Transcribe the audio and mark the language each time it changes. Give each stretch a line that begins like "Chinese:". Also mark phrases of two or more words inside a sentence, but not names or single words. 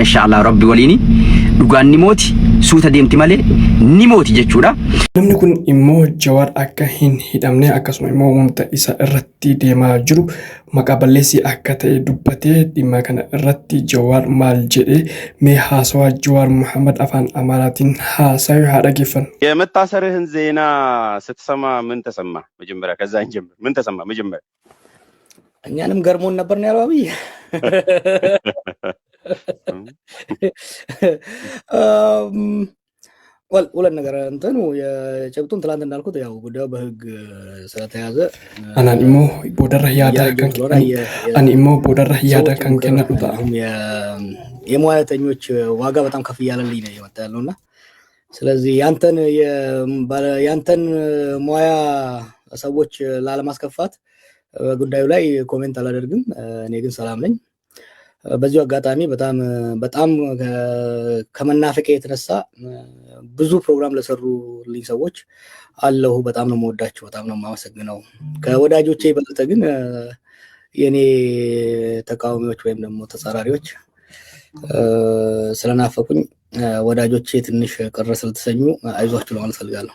Oromo: Inshallah Rabbi waliin dhugaan ni mooti suuta deemti malee ni mooti jechuudha. Namni kun immoo Jawaar akka hin hidhamne akkasuma immoo wanta isa irratti deemaa jiru maqaa balleessii akka ta'e dubbatee dhimma kana irratti Jawaar maal jedhee mee haasawaa Jawaar Mahammad afaan Amaaraatiin haasawu haa dhaggeeffannu.
Amharic: የመታሰርህን ዜና ስትሰማ ምን ተሰማ? መጀመሪያ ከዛን ጀምር። ምን ተሰማ መጀመሪያ? እኛንም ገርሞን ነበር ነው ያለው አብይ። ሁለት ነገር እንትኑ የጭብጡን ትላንት እንዳልኩት ያው ጉዳዩ በህግ ስለተያዘ
Oromo: Anaan immoo boodarra yaada kan ani immoo boodarra yaada kan kennadhu ta'a.
Amharic: የሙያተኞች ዋጋ በጣም ከፍ እያለልኝ ነው የመጣ ያለውና ስለዚህ ያንተን ሙያ ሰዎች ላለማስከፋት ጉዳዩ ላይ ኮሜንት አላደርግም። እኔ ግን ሰላም ነኝ። በዚሁ አጋጣሚ በጣም ከመናፈቄ የተነሳ ብዙ ፕሮግራም ለሰሩልኝ ሰዎች አለሁ። በጣም ነው የምወዳቸው፣ በጣም ነው የማመሰግነው። ከወዳጆቼ ይበልጥ ግን የኔ ተቃዋሚዎች ወይም ደግሞ ተጻራሪዎች ስለናፈቁኝ ወዳጆቼ ትንሽ ቅር ስለተሰኙ አይዟችሁ ለማለት ፈልጋለሁ።